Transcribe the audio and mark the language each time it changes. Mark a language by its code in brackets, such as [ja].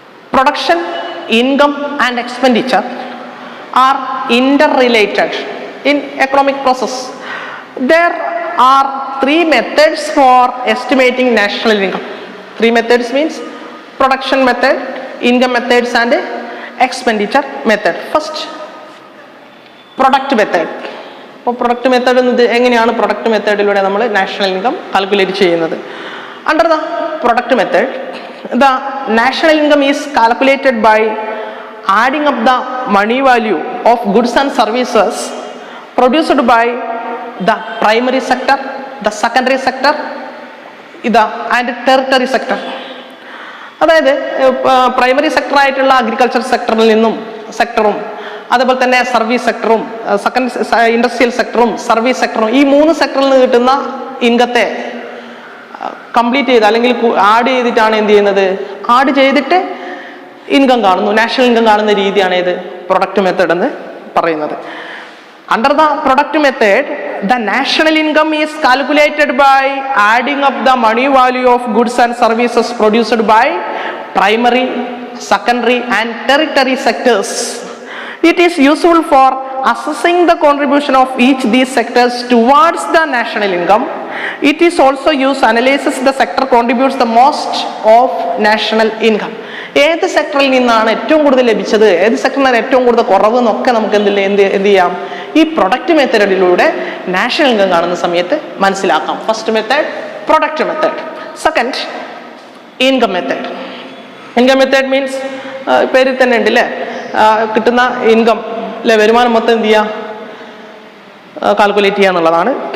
[en] Production, income and expenditure are interrelated in economic process. There are 3 methods for estimating national income. 3 methods means production method, income methods and expenditure method. [ml] First, product method. അപ്പോൾ product method എങ്ങനെയാണ് product മെത്തേഡിലൂടെ നമ്മൾ national income calculate ചെയ്യുന്നത്? [en] Under the product method, the national income is calculated by adding up the money value of goods and services produced by the primary sector, the secondary sector and territory sector. [ml] അതായത് primary സെക്ടറായിട്ടുള്ള agriculture സെക്ടറും അതേപോലെ തന്നെ service സെക്ടറും industrial സെക്ടറും service സെക്ടറും, ഈ 3 സെക്ടറിൽ നിന്ന് കിട്ടുന്ന ഇൻകത്തെ complete ചെയ്ത് അല്ലെങ്കിൽ add ചെയ്തിട്ടാണ് എന്ത് ചെയ്യുന്നത്? ആഡ് ചെയ്തിട്ട് ഇൻകം കാണുന്നു, നാഷണൽ ഇൻകം കാണുന്ന രീതിയാണ് ഇത് പ്രൊഡക്റ്റ് മെത്തേഡ് എന്ന് പറയുന്നത്. [en] Under the product method, the national income is calculated by adding up the money value of goods and services produced by primary, secondary and territory sectors. It is useful for assessing the contribution of each these sectors towards the national income. It is also used to analyze the sector contributes the most of national income. [ml] ഏത് സെക്ടറിൽ നിന്നാണ് ഏറ്റവും കൂടുതൽ ലഭിച്ചത്, ഏത് സെക്ടറിനാണ് ഏറ്റവും കൂടുതൽ കുറവ് എന്നൊക്കെ നമുക്ക് എന്ത് ചെയ്യാം? ഈ പ്രൊഡക്റ്റ് മെത്തേഡിലൂടെ നാഷണൽ ഇൻകം കാണുന്ന സമയത്ത് മനസ്സിലാക്കാം. [en] First method product method. Second, income method. Income method means [ml] പേരിൽ തന്നെ ഉണ്ടല്ലേ, കിട്ടുന്ന ഇൻകം അല്ലെ, വരുമാനം മൊത്തം എന്ത് ചെയ്യുക, കാൽക്കുലേറ്റ് ചെയ്യുക എന്നുള്ളതാണ്.